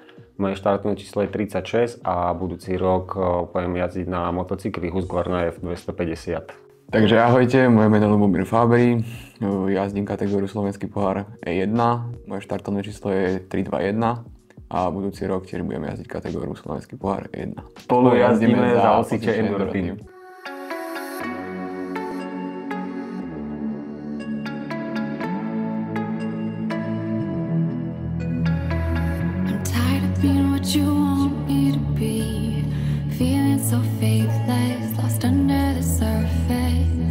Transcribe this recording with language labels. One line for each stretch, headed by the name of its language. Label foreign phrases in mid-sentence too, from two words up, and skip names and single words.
Slovak: Moje štartové číslo je 36 a budúci rok budem jazdiť na motocykli Husqvarna F250. Takže ahojte, moje meno je Lubomír Fábry, jazdím kategóriu Slovenský pohár E1, moje štartové číslo je 321 a budúci rok tiež budem jazdiť kategóriu Slovenský pohár E1. Spolu jazdíme za Osiče Enduro Team.
English: Being what you want me to be, feeling so faithless, lost under the surface.